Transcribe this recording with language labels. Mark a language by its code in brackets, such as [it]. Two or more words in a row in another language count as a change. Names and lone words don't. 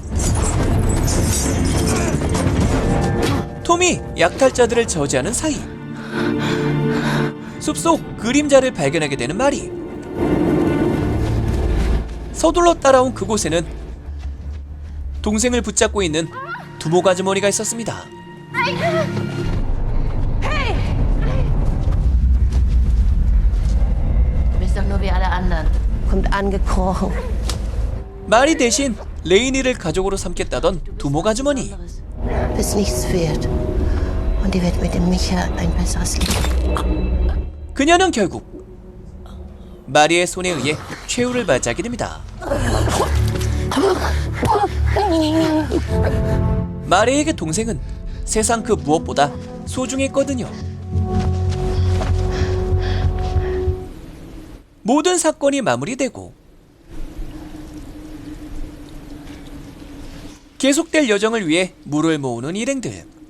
[ko] 톰이 약탈자들을 저지하는 사이 숲속 그림자를 발견하게 되는 마리. 서둘러 따라온 그곳에는 동생을 붙잡고 있는 두목 아주머니가 있었습니다. [de] Du bist doch nur wie alle anderen. Kommt angekrochen. [ko] 마리 대신 레이니를 가족으로 삼겠다던 두목 아주머니. [de] Bist nichts wert. Und die wird mit dem Micha ein besseres Leben. [ko] 그녀는 결국 마리의 손에 의해 최후를 맞이하게 됩니다. 마리에게 동생은 세상 그 무엇보다 소중했거든요. 모든 사건이 마무리되고 계속될 여정을 위해 물을 모으는 일행들.